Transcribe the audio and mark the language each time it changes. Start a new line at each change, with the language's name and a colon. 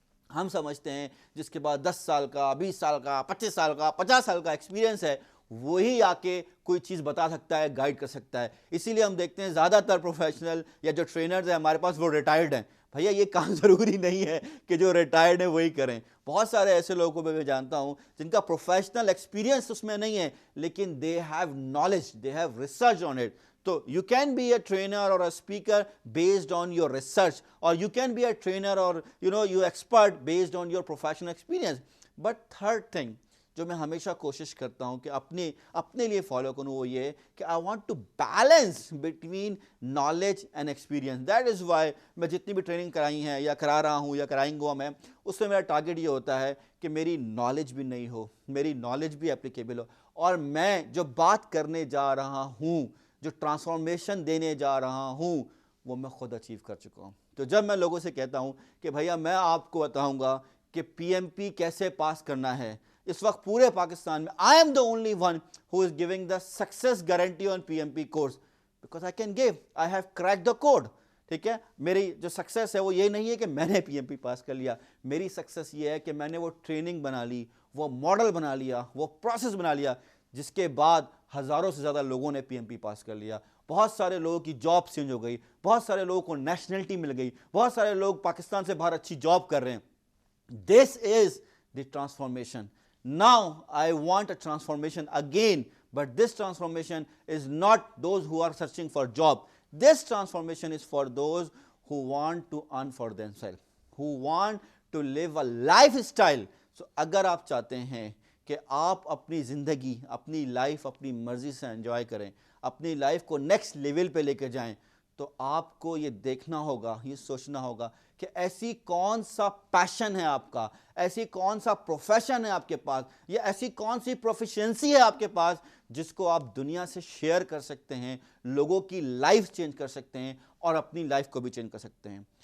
Urdu: ہم سمجھتے ہیں جس کے بعد 10 سال کا, 20 سال کا, 25 سال کا, 50 سال کا ایکسپیرینس ہے, وہی آ کے کوئی چیز بتا سکتا ہے, گائیڈ کر سکتا ہے. اسی لیے ہم دیکھتے ہیں زیادہ تر پروفیشنل یا جو ٹرینرز ہیں ہمارے پاس وہ ریٹائرڈ ہیں. بھیا یہ کام ضروری نہیں ہے کہ جو ریٹائرڈ ہیں وہی کریں. بہت سارے ایسے لوگوں کو میں جانتا ہوں جن کا پروفیشنل ایکسپیرینس اس میں نہیں ہے, لیکن
English: They have knowledge, they have research on it. So you can be a trainer or a speaker based on your research, or you can be a trainer or you expert based on your professional experience. But third thing
Urdu: جو میں ہمیشہ کوشش کرتا ہوں کہ اپنے لیے follow کروں وہ یہ کہ
English: I want to balance between knowledge and experience. That is why
Urdu: میں جتنی بھی ٹریننگ کرائی ہیں یا کرا رہا ہوں یا کرائیں گا میں, اس میں میرا ٹارگیٹ یہ ہوتا ہے کہ میری نالج بھی نہیں ہو, میری نالج بھی اپلیکیبل ہو, اور میں جو بات کرنے جا رہا ہوں, جو ٹرانسفارمیشن دینے جا رہا ہوں, وہ میں خود اچیو کر چکا ہوں. تو جب میں لوگوں سے کہتا ہوں کہ بھیا میں آپ کو بتاؤں گا کہ پی ایم پی کیسے پاس کرنا ہے, اس وقت پورے پاکستان میں
English: I am the only one who is giving the success guarantee on PMP course because I can give, I have cracked the code.
Urdu: ٹھیک ہے, میری جو سکسیس ہے وہ یہ نہیں ہے کہ میں نے پی ایم پی پاس کر لیا, میری سکسیس یہ ہے کہ میں نے وہ ٹریننگ بنا لی, وہ ماڈل بنا لیا, وہ پروسیس بنا لیا, جس کے بعد ہزاروں سے زیادہ لوگوں نے پی ایم پی پاس کر لیا. بہت سارے لوگوں کی جاب چینج ہو گئی, بہت سارے لوگوں کو نیشنلٹی مل گئی, بہت سارے لوگ پاکستان سے باہر اچھی جاب کر رہے ہیں.
English: This is the transformation. Now I want a transformation again, but this transformation is not those who are searching for job. This transformation is for those who want to earn for themselves, who want to live a lifestyle. So
Urdu: اگر آپ چاہتے ہیں کہ آپ اپنی زندگی, اپنی life اپنی مرضی سے انجوائے کریں, اپنی لائف کو نیکسٹ لیول پہ لے کے جائیں, تو آپ کو یہ دیکھنا ہوگا, یہ سوچنا ہوگا کہ ایسی کون سا پیشن ہے آپ کا, ایسی کون سا پروفیشن ہے آپ کے پاس, یا ایسی کون سی پروفیشنسی ہے آپ کے پاس جس کو آپ دنیا سے شیئر کر سکتے ہیں, لوگوں کی لائف چینج کر سکتے ہیں اور اپنی لائف کو بھی چینج کر سکتے ہیں.